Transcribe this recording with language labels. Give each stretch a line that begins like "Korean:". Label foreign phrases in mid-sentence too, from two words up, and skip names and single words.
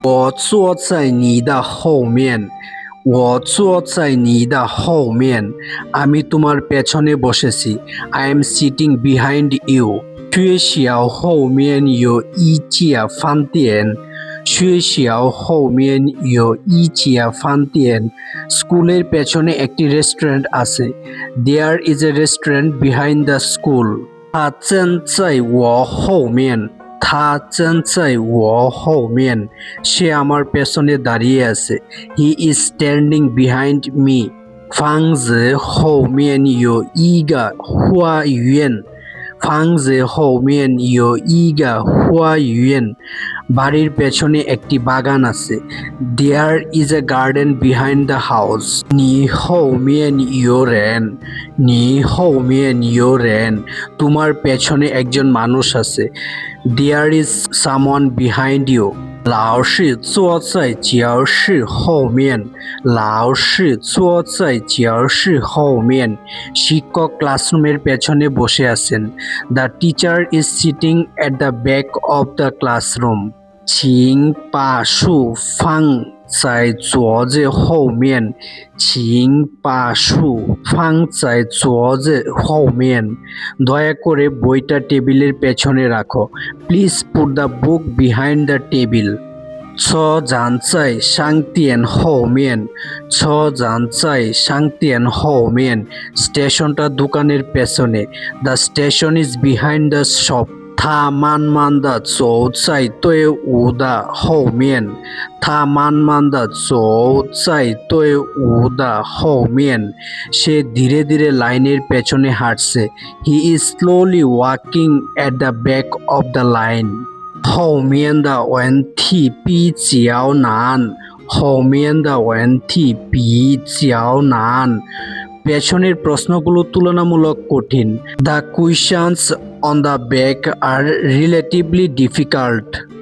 Chinese: 我坐在你的后面。我坐在你的后面。
Bangla: আমি তোমার পেছনে বসেছি।
English: I am sitting behind you.
Chinese: 缺少后面有一家饭店。学校后面有一家饭店。
Bangla: স্কুলের পেছনে একটি রেস্টুরেন্ট আছে।
English: There is a restaurant behind the school.
Chinese: 他站在我后面。他站在我后面。
Bangla: সে আমার পেছনে দাঁড়িয়ে আছে।
English: He is standing behind me.
Chinese: 房子后面有一个花园。房子后面有一个花园。
Bangla: বাড়ির পেছনে একটি বাগান আছে।
English: There is a garden behind the house.
Chinese: 你后面有人。你后面有人。
Bangla: তোমার পেছনে একজন মানুষ আছে।
English: There is someone behind you.
Chinese: 老师坐在教室后面。老师坐在教室后面。
Bangla: শিক্ষক ক্লাসরুমের পেছনে বসে আছেন।
English: The teacher is sitting at the back of the classroom.
Chinese: 请把书放在桌子后面。请把书放在桌子后面。
Bangla: দয়া করে বইটা টেবিলের পেছনে রাখো।
English: Please put the book behind the table.
Chinese: 车站在商店后面。车站在商店后面。
Bangla: স্টেশনটা দোকানের পেছনে।
English: The station is behind the shop.
Chinese: 他慢慢地走在队伍的后面。他慢慢地走在队伍的后面。
Bangla: সে ধীরে ধীরে লাইনের পেছনে হাঁটছে।
English: He is slowly walking at the back of the line.
Chinese: 后面的问题比较难。后面的问题比较难。
Bangla: পেছনের প্রশ্নগুলো তুলনামূলক কঠিন।
English: The questions on the back are relatively difficult.